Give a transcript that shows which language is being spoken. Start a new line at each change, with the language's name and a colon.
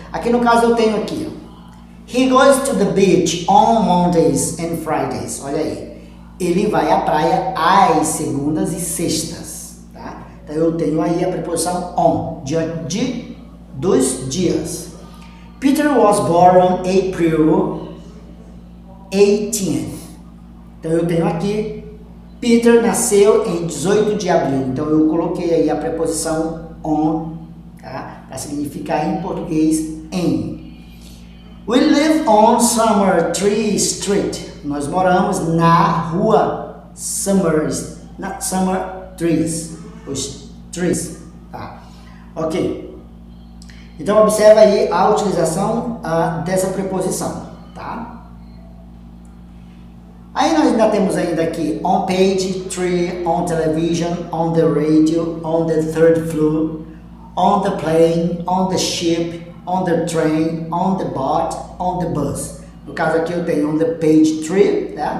Portuguese: Aqui no caso eu tenho aqui, ó,
English: he goes to the beach on Mondays and Fridays.
Portuguese: Olha aí, ele vai à praia às segundas e sextas, tá? Então eu tenho aí a preposição on, diante dos dias.
English: Peter was born on April 18th.
Portuguese: Então eu tenho aqui, Peter nasceu em 18 de abril. Então eu coloquei aí a preposição on, tá? Para significar em português em.
English: We live on Summer Tree Street.
Portuguese: Nós moramos na rua Summer Trees. Os trees, tá? Ok. Então observa aí a utilização dessa preposição, tá?
English: Aí nós ainda temos ainda aqui on page 3, on television, on the radio, on the third floor, on the plane, on the ship, on the train, on the boat, on the bus.
Portuguese: No caso aqui eu tenho
English: on the page 3,
Portuguese: tá?